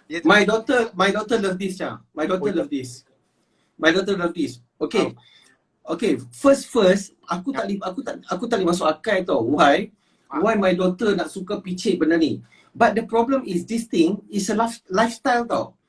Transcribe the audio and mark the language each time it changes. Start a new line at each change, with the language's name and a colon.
English: My daughter love this, Cam. My daughter love this. Okay.
Malay: First, aku tak boleh masuk akal tau.
English: Why my daughter
Malay: nak suka picit benda ni.
English: But the problem is this thing is a lifestyle tau.